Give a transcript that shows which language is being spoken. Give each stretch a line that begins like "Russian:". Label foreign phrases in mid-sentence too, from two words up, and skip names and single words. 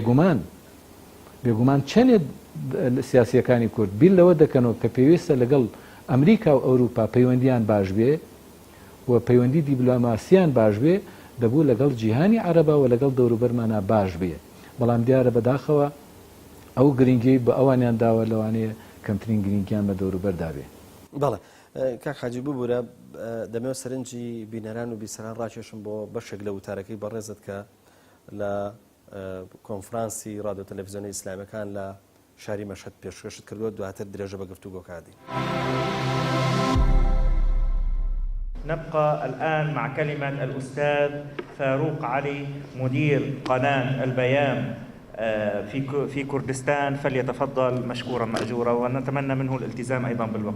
Central Kurdish: بێگومان چەندێک سیاسیەکانی کورد بیل لەوە دەکەنەوە کە پێویستە لەگەڵ ئەمریکا و ئەوروپا پەیوەندیان باش بێ و پەیوەندی دیبلۆماسییان باش بێ دەبوو لەگەڵ جیهانی عەرەبا و لەگەڵ دەوروبەرمانە باش بێ بەڵام دیارە بەداخەوە ئەو گرنگی بە ئەوانیان داوە لەوانەیە کەمترین گرنگیان بە دەوروبەر دابێ. بەڵێ کاک حاجی ببوورە دەمەوە سەرنجی بینەران و بیسەران ڕاکێشم بۆ بەشێک لە وتارەکەی بەڕێزت کە لە کۆنفرانسی رادیۆ تەلەڤیزیۆنی ئیسلامیەکان لە شاری مەشهەد پێشکەشت کردووە دواتر درێژە بە گفتوگۆکاتی.
Arabic: نبقى الآن مع كلمة الأستاذ فاروق علي مدير قناة البيان في كردستان فليتفضل مشكورا مأجورا ونتمنى منه الالتزام أيضا بالوقت